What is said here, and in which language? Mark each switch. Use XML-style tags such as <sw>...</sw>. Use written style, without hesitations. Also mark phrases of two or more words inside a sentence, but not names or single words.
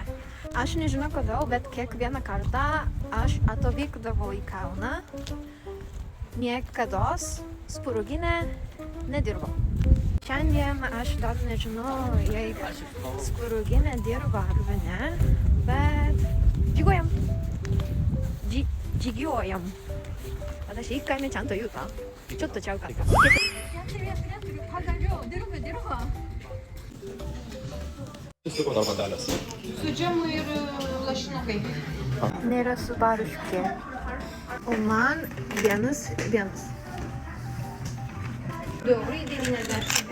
<lt>Aš nežinau kodėl, bet kiekvieną kartą aš atvykdavau į Kauną. Niekados Spurginė nedirbo. Šiandien aš dar nežinau, jei Spurginė dirba arba ne, bet žygiuojam.</lt> <ja>私1回目ちゃんと言うた。ちょっとちゃうかった。</ja> <lt>Su džemu ir lašinukai. Nėra su baruškė. O man vienas. Daurai 90.</lt>